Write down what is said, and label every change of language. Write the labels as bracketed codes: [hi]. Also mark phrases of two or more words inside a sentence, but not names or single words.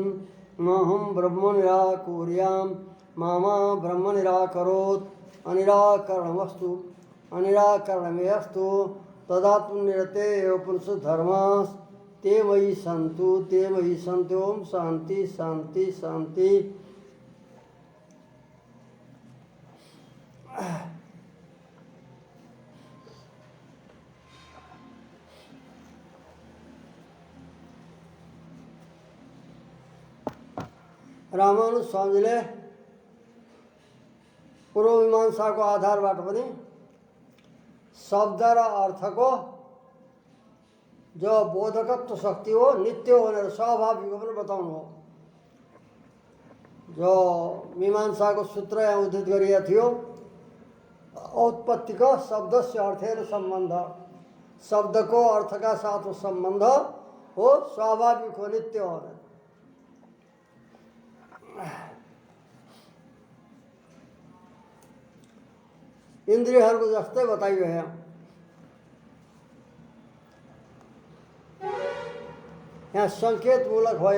[sa] महं ब्रह्म निराकुर्याम् मामा ब्रह्म निराकरोत्। अनिराकरणमस्तु अनिराकरणमेऽस्तु तदात्मनिरते उपनिषद् धर्मास् ते मयि सन्तु ते मयि सन्तु। ओम शांति शांति शांति। [ne] रामानुज स्वामीले पूर्वमीमांसाको आधारबाट पनि शब्द र अर्थको जो बोधकत्व शक्ति हो नित्य हो भनेर स्वाभाविक पनि बताउनु हो। जो मीमांसाको सूत्र यहाँ उद्धृत गरिएको थियो [sa] औत्पत्तिको शब्दस्य अर्थेन सम्बन्ध [ne] शब्दको अर्थका साथको सम्बन्ध हो स्वाभाविक हो नित्य हो। इन्द्रियहरूको जस्तै बताइयो यहाँ सङ्केतमूलक होइन।